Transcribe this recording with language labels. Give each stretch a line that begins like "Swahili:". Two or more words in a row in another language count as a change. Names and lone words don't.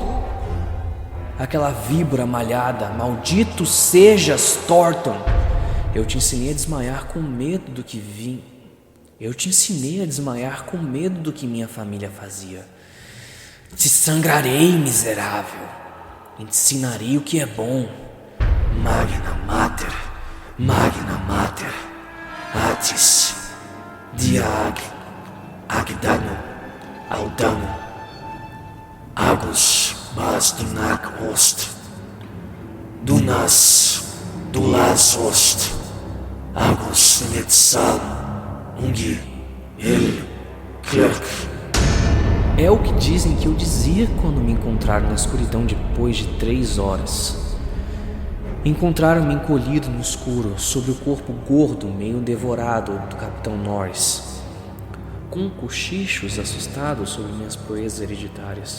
Portuguese: Aquela víbora malhada, maldito sejas, Thornton! Eu te ensinei a desmaiar com medo do que vim. Eu te ensinei a desmaiar com medo do que minha família fazia. Te sangrarei, miserável. Ensinarei o que é bom. Magna Mater, Magna Mater, Atis, Diag, Agdano, Aldano, Agus, Basdunak Ost, Dunas, Dulas Ost, Agus Netzal, Ungi, El, Clerk. É o que dizem que eu dizia quando me encontraram na escuridão depois de 3 horas. Encontraram-me encolhido no escuro, sobre o corpo gordo, meio devorado do Capitão Norris, com cochichos assustados sobre minhas proezas hereditárias.